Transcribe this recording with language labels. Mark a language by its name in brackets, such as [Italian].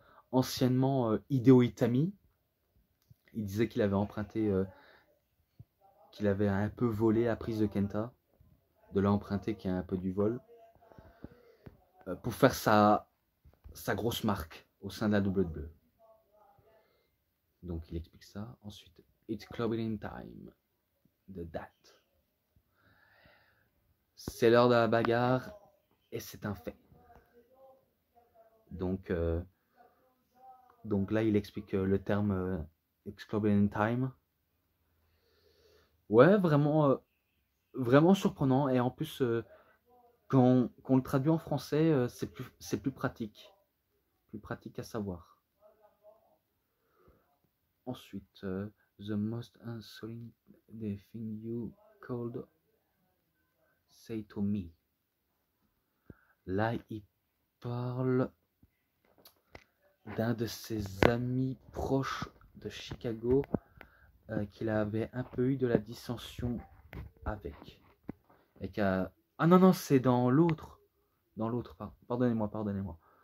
[French] Anciennement Hideo Itami. Il disait qu'il avait emprunté, qu'il avait un peu volé la prise de Kenta. De l'emprunter qui est un peu du vol. Pour faire sa grosse marque au sein de la WWE. Donc il explique ça. Ensuite, [English] It's Clubbing Time. [French] De date. C'est l'heure de la bagarre et c'est un fait. Donc là, il explique le terme [English] It's Clubbing Time. [French] Ouais, vraiment, vraiment surprenant. Et en plus, quand on le traduit en français, c'est plus pratique. Plus pratique à savoir. Ensuite, [English] the most insulting thing you could say to me. [French] Là, il parle d'un de ses amis proches de Chicago qu'il avait un peu eu de la dissension avec. Et ah non, non, c'est dans l'autre. Dans l'autre, pardonnez-moi.